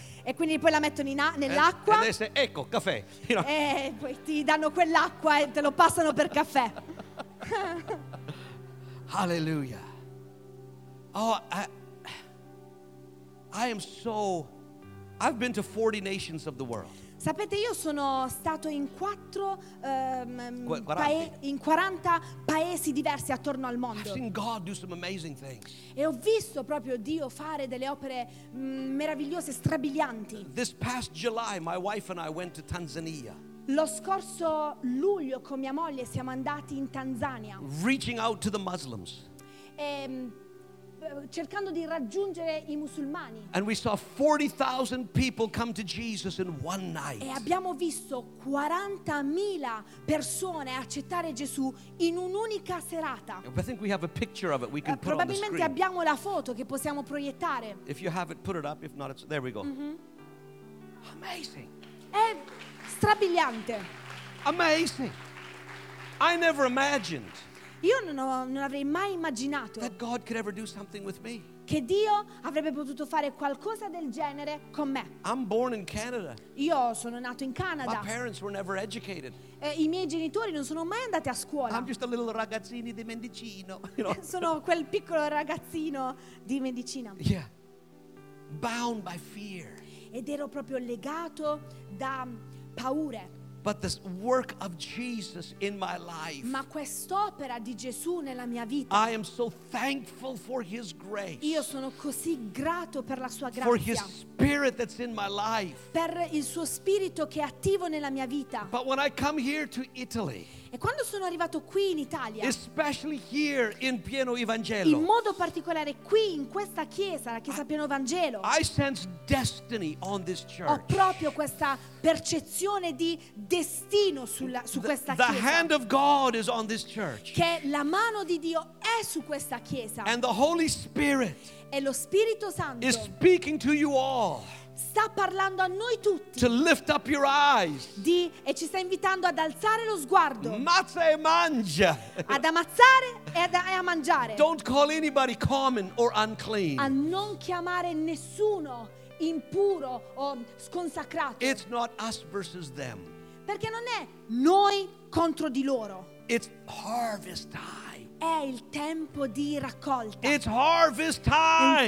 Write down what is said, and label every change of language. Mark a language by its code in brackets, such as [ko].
[it] E quindi poi la mettono nell'acqua. [en] And they say, [it] ecco, caffè. [en] You know. [it] E poi ti danno quell'acqua e te lo passano per caffè. [en] Hallelujah. Oh, I've been to 40 nations of the world. [it] Sapete, io sono stato in 40 paesi diversi attorno al mondo. [en] I've seen God do some amazing things. [it] E ho visto proprio Dio fare delle opere meravigliose, strabilianti. [en] This past July, my wife and I went to Tanzania. [it] Lo scorso luglio con mia moglie siamo andati in Tanzania. [en] Reaching out to the Muslims. [it] Cercando di raggiungere i musulmani. [en] And we saw 40,000 people come to Jesus in one night. [it] E abbiamo visto 40,000 persone accettare Gesù in un'unica serata. [en] I think we have a picture of it. We can put it on the screen. [it] Probabilmente abbiamo la foto che possiamo proiettare. [en] If you have it, put it up. If not, it's there. We go. Mm-hmm. Amazing. [it] È strabiliante. [en] Amazing. I never imagined. [it] Io non avrei mai immaginato [en] that God could ever do something with me. [it] Che Dio avrebbe potuto fare qualcosa del genere con me. [en] I'm born in Canada. [it] Io sono nato in Canada. [en] My parents were never educated. [it] I miei genitori non sono mai andati a scuola. [en] I'm just a little [it] ragazzini di Mendicino, [en] you know? [it] Sono quel piccolo ragazzino di Mendicino. [en] Yeah. Bound by fear. [it] Ed ero proprio legato da paure. [en] But this work of Jesus in my life. [it] Ma quest'opera di Gesù nella mia vita. [en] I am so thankful for his grace. [it] Io sono così grato per la sua grazia. [en] For his spirit that's in my life. [it] Per il suo spirito che è attivo nella mia vita. [en] But when I come here to Italy. [it] E quando sono arrivato qui in Italia. [en] Especially here in Pieno Evangelo. [it] In modo particolare qui in questa chiesa, la chiesa Pieno Evangelo. [en] I sense destiny on this church. [it] Ho proprio questa percezione di destino su questa chiesa. [en] The hand of God is on this church. [it] Che la mano di Dio è su questa chiesa. [en] And the Holy Spirit. [it] E lo Spirito Santo. [en] Is speaking to you all. [it] Sta parlando a noi tutti. [en] To lift up your eyes. [it] E ci sta invitando ad alzare lo sguardo. Mazza e mangia. Ad ammazzare e a mangiare. [en] Don't call anybody common or unclean. [it] A non chiamare nessuno impuro o sconsacrato. [en] It's not us versus them. [it] Perché non è noi contro di loro. [en] It's harvest time. [it] È il tempo di raccolta. [en] It's harvest time.